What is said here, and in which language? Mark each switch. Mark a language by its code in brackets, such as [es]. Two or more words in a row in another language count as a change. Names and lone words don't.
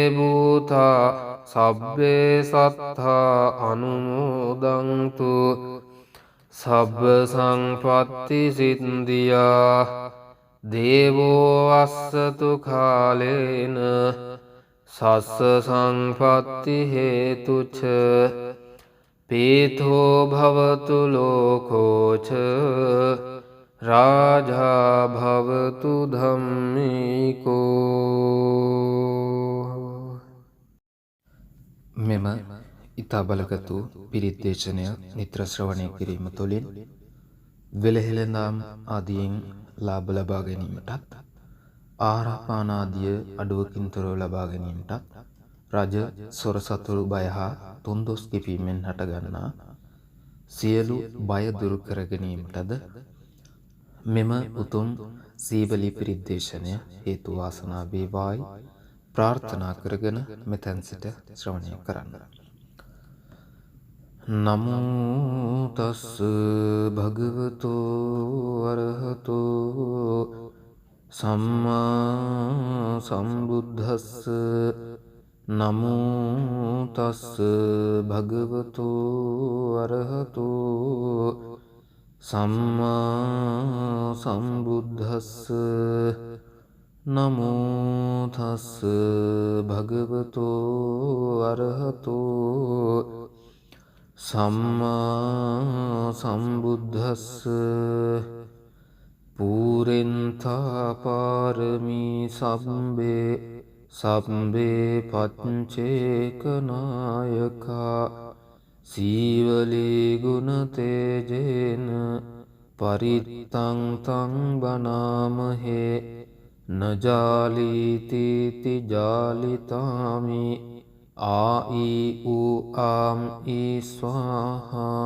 [pi] භූතා සබ්බේ සත්තා අනුමෝදන්තු සබ්බ සංපත්ති සිද්ධියා දේවෝ වස්සතු කාලේන සස්ස සංපත්ති හේතුච පීතෝ භවතු ලෝකෝච රාජා භවතු ධම්මිකෝ. [si] මෙම ඊතා බලගතු පිරිත් දේශනය නිත්‍ර ශ්‍රවණය කිරීම තුළින් වෙලහෙළඳාම් ආදියෙන් ලාභ ලබා ගැනීමටත් ආහාරපාන ආදිය අඩුවකින් තොරව ලබා ගැනීමටත් රජ සොර සතුරු බය හා තුන්දොස් කිපීමෙන් හටගන්නා සියලු බය දුරු කර ගැනීමටද මෙම උතුම් සීවලී පිරිත් දේශනය හේතු වාසනා වේවායි ප්‍රාර්ථනා කරගෙන මෙතෙන් සිට ශ්‍රවණය කරන්න. [pi] නමෝ තස් භගවතු අරහතෝ සම්මා සම්බුද්දස්ස. නමෝ තස් භගවතු අරහතෝ සම්මා සම්බුද්දස්ස. නමෝ තස් භගවතු අරහතෝ සම්මා සම්බුද්දස්ස. පූරෙන්තා පාරමී සම්බේ සම්බේ පච්චේකනායකා සීවලී ගුණ තේජේන පරිත්තං තං බනාමහේ නජාලීතිති ජාලිතාමි ආයි ඌ ආම් ඊ ස්වාහා.